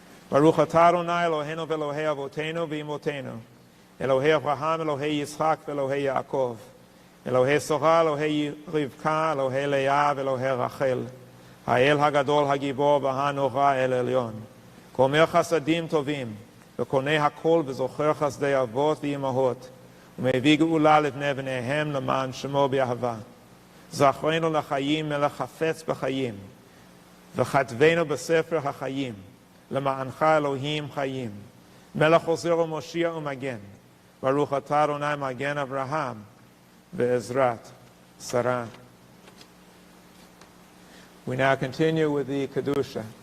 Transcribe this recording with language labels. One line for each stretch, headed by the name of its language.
Hebrew: Baruch atah Adonai Eloheinu v'Elohei Avotenu v'Imotenu, Elohei Avraham, Elohei Yitzchak, v'Elohei Yaakov, Elohei Sorah, Elohei Rivka, Elohei Leah, v'Elohei Rachel, Ha'el HaGadol HaGibor v'Hanora El Elyon, Komer Chasadim Tovim, וקונה הכל וזוכר חסדי אבות ואימהות ומביא גאולה לבני בניהם למען שמו באהבה. זכרנו לחיים מלך חפץ בחיים וכתבנו בספר החיים למענך אלוהים חיים מלך עוזר ומושיע ומגן ברוך אתה אדוני מגן אברהם בעזרת שרה.
English: We now continue with the Kedusha.